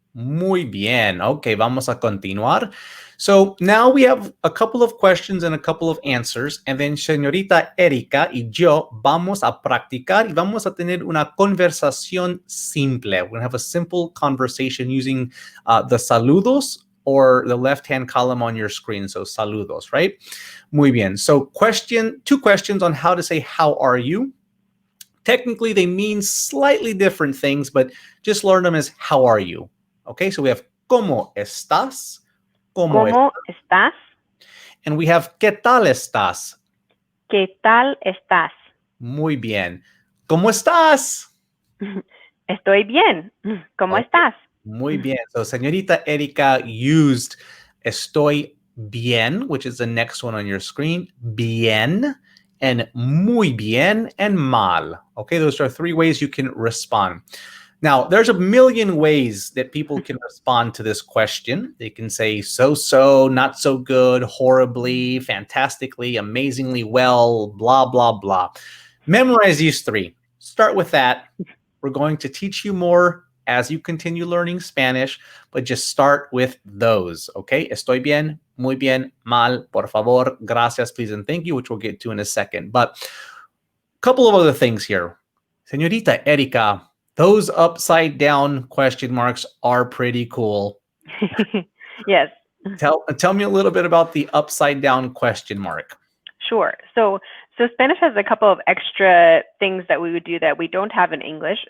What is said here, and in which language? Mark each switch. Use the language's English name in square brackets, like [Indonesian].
[English] Muy bien. Okay, [Spanish] vamos a continuar. [English] So now we have a couple of questions and a couple of answers, and then señorita Erika [Spanish] y yo vamos a practicar y vamos a tener una conversación simple. [English] We're going to have a simple conversation using the saludos or the left-hand column on your screen. So saludos, right? [Spanish] Muy bien. [English] So two questions on how to say how are you. Technically, they mean slightly different things, but just learn them as how are you. Okay, so we have [Spanish] ¿cómo estás? ¿Cómo estás? [English] And we have [Spanish] ¿qué tal estás? ¿Qué tal estás? Muy bien. ¿Cómo estás? Estoy bien. ¿Cómo estás? Muy bien. [English] So señorita Erika used [Spanish] estoy bien, [English] which is the next one on your screen. [Spanish] Bien and muy bien and mal. [English] Okay, those are three ways you can respond. Now, there's a million ways that people can respond to this question. They can say so, not so good, horribly, fantastically, amazingly well, blah, blah, blah. Memorize these three. Start with that. We're going to teach you more as you continue learning Spanish, but just start with those, okay? [Spanish] Estoy bien, muy bien, mal, por favor, gracias, [English] please, and thank you, which we'll get to in a second. But a couple of other things here. Señorita Erika, those upside down question marks are pretty cool. Yes. Tell me a little bit about the upside down question mark. Sure. So Spanish has a couple of extra things that we would do that we don't have in English.